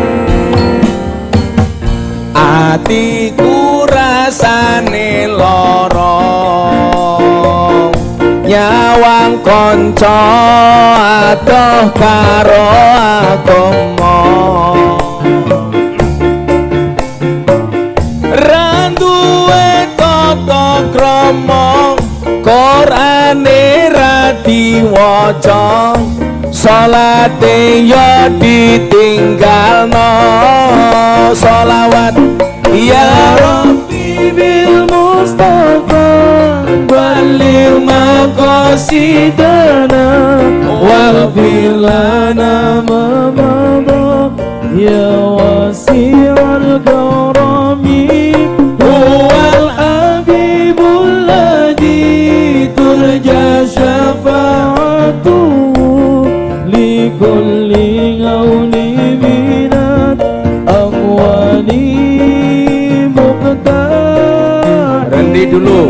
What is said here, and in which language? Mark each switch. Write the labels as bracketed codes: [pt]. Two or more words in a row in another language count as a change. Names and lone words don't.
[jv] Atiku rasane loro nyawang konco adoh karo agama randuwe tata krama Qur'ane ra diwaca salate ya ditinggalno [ar] صلوات يا رب بالمصطفى بلغ مقاصدنا واغفر لنا ما مضى يا واسع الكرم هو الحبيب الذي ترجى شفاعته لكل هول من الأهوال مقتح. [id] Berhenti dulu.